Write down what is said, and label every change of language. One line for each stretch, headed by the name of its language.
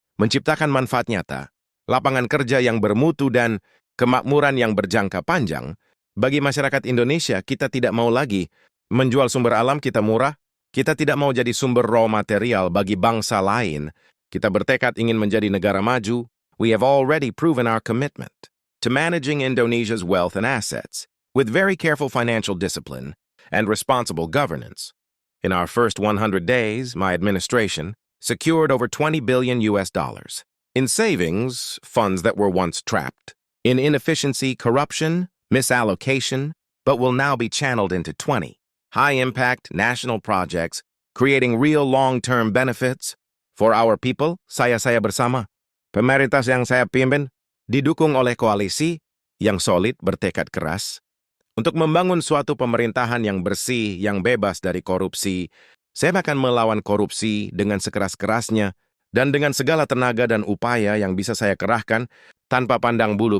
Indonesian: menciptakan manfaat nyata, lapangan kerja yang bermutu dan kemakmuran yang berjangka panjang. Bagi masyarakat Indonesia, kita tidak mau lagi menjual sumber alam kita murah, kita tidak mau jadi sumber raw material bagi bangsa lain. Kita bertekad ingin menjadi negara maju.
English: We have already proven our commitment to managing Indonesia's wealth and assets with very careful financial discipline and responsible governance. In our first 100 days, my administration secured over 20 billion US dollars in savings, funds that were once trapped, in inefficiency, corruption, misallocation, but will now be channeled into 20 high-impact national projects, creating real long-term benefits for our people.
Indonesian: Saya bersama. Pemerintah yang saya pimpin didukung oleh koalisi yang solid bertekad keras untuk membangun suatu pemerintahan yang bersih, yang bebas dari korupsi. Saya akan melawan korupsi dengan sekeras-kerasnya dan dengan segala tenaga dan upaya yang bisa saya kerahkan tanpa pandang bulu.